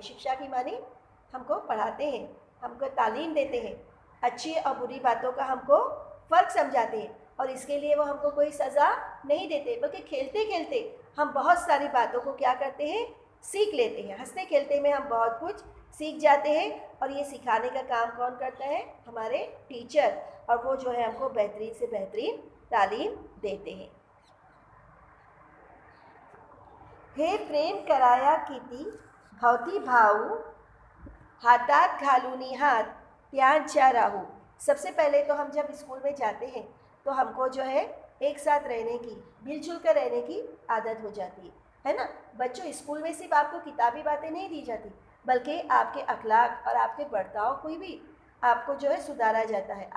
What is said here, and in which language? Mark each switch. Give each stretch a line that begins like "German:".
Hindi: शिक्षा की मानी हमको पढ़ाते हैं, हमको तालीम देते हैं, अच्छी और बुरी बातों का हमको फ़र्क समझाते हैं और इसके लिए वो हमको कोई सज़ा नहीं देते, बल्कि खेलते खेलते हम बहुत सारी बातों को क्या करते हैं, सीख लेते हैं। हंसते खेलते में हम बहुत कुछ सीख जाते हैं और ये सिखाने का काम कौन करता है, हमारे टीचर, और वो जो है हमको बेहतरीन से बेहतरीन तालीम देते हैं।
Marathi: हे प्रेम कराया किती भवती भाऊ, हातात घालूनी हात त्यांच्या राहू।
Hindi: सबसे पहले तो हम जब स्कूल में जाते हैं तो हमको जो है एक साथ रहने की, मिलजुल कर रहने की आदत हो जाती है ना। बच्चों, स्कूल में सिर्फ आपको किताबी बातें नहीं दी जाती, बल्कि आपके अखलाक और आपके बर्ताव को भी आपको जो है सुधारा जाता है।